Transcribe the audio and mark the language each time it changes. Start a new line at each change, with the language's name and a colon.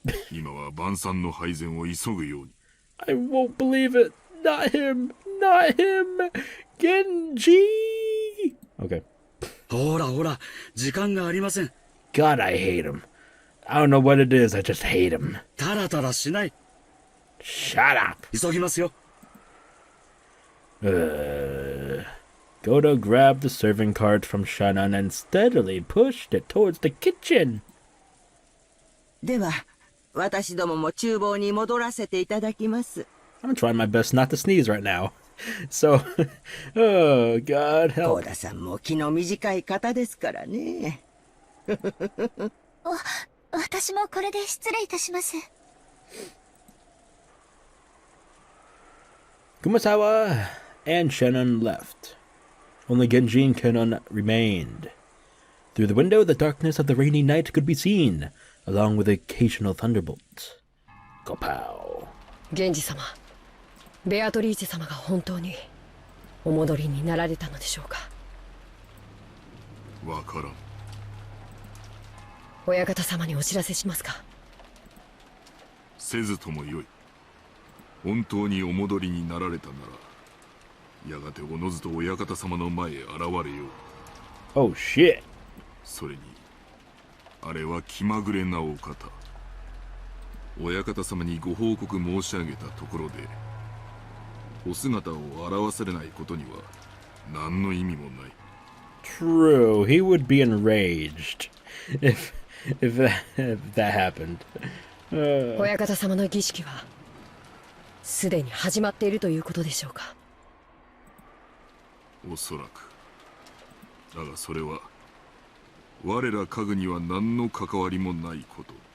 Japanese: 今は晩餐の配膳を急ぐように。
English: I won't believe it. Not him. Not him. Genji. Okay.
Japanese: ほらほら、時間がありません。
English: God, I hate him. I don't know what it is, I just hate him.
Japanese: タラタラしない。
English: Shut up.
Japanese: 急ぎますよ。
English: Goda grabbed the serving cart from Shannon and steadily pushed it towards the kitchen.
Japanese: では、私どもも厨房に戻らせていただきます。
English: I'm trying my best not to sneeze right now. So, oh, God help.
Japanese: ゴーダさんも気の短い方ですからね。私もこれで失礼いたします。
English: Kumasawa and Shannon left. Only Genji and Canon remained. Through the window, the darkness of the rainy night could be seen, along with occasional thunderbolts. Kapow.
Japanese: 源氏様、ベアトリーチェ様が本当にお戻りになられたのでしょうか。わからん。親方様にお知らせしますか。せずともよい。本当にお戻りになられたなら、やがておのずと親方様の前へ現れよう。
English: Oh shit.
Japanese: それに、あれは気まぐれなお方。親方様にご報告申し上げたところで、お姿を現されないことには何の意味もない。
English: True, he would be enraged if that happened.
Japanese: 親方様の儀式はすでに始まっているということでしょうか。おそらく。だがそれは我ら家具には何の関わりもないこと。